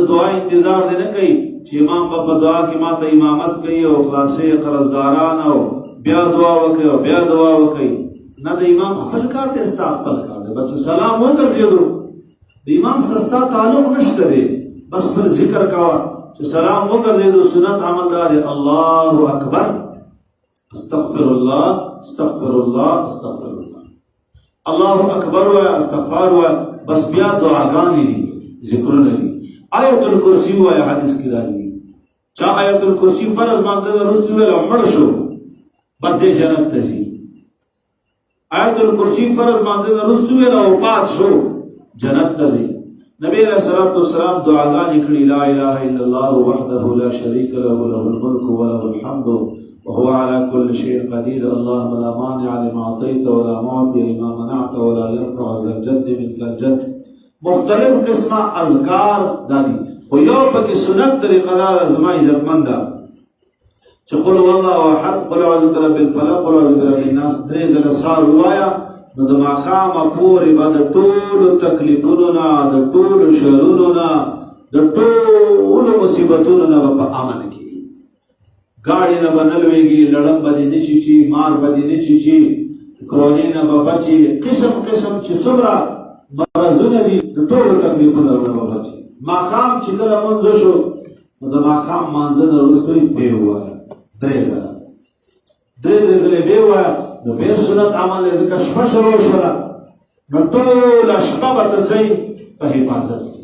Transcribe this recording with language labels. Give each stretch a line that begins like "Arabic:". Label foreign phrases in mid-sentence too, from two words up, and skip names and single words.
Pashto: دعا انتظار دی نه کوي چې امام په دعا کې ماته امامت کوي او خلاصې قرضداران او بیا دعا وکړي او بیا دعا وکړي نه د امام خپل کار دی ستا خپل کار دی بس سلام وګرځېدو د امام سستا تعلق نشته دی بس پر ذکر کوا چې سلام وګرځېدو سنت عمل دا دی
Arabic: الله اکبر استغفر الله استغفر الله استغفر الله الله اکبر
Pashto: و استغفار و بس بیا دعاګانې دي ذکرونه دي آیت الکرسی و حدیث کی راځي چا آیت الکرسی فرض مانځه وروسته ویل مړ شو بده جنت ته ځي آیت الکرسی فرض مانځه وروسته ویل او پات شو جنت ته ځي نبی
Arabic: علیہ الصلوۃ والسلام
Pashto: دعاګانې کړي
Arabic: لا اله الا الله وحده لا شريك له له الملك وله الحمد وهو على كل شيء قدير اللهم لا مانع لما اعطيت ولا معطي لما منعت ولا ينفع ذا الجد منك الجد
Pashto: مختلف قسمه اذکار دادي خو یو پکې سنت طریقه دا زما عزتمند چې
Arabic: قل والله احد قل اعوذ برب الفلق قل اعوذ برب الناس
Pashto: درې ځله سار وایا نو د ماښامه پورې به د ټولو تکلیفونو نه د ټولو شرونو نه د ټولو مصیبتونو نه به په امن کې گاڑی نه به نه لوېږي لړم به دې نه چیچي مار به دې نه چیچي کرونې نه به بچي قسم قسم چې څومره مرضونه دي د ټولو تکلیفونو نه به بچي ماښام چې کله لمونځ شو نو د ماښام مانځه نه وروسته یې بې ووایه درې ځله درې ځلې بې ووایه نو بیا سنت عمل دی ځکه شپه شروع شوله نو ټوله شپه به ته ځئ په حفاظت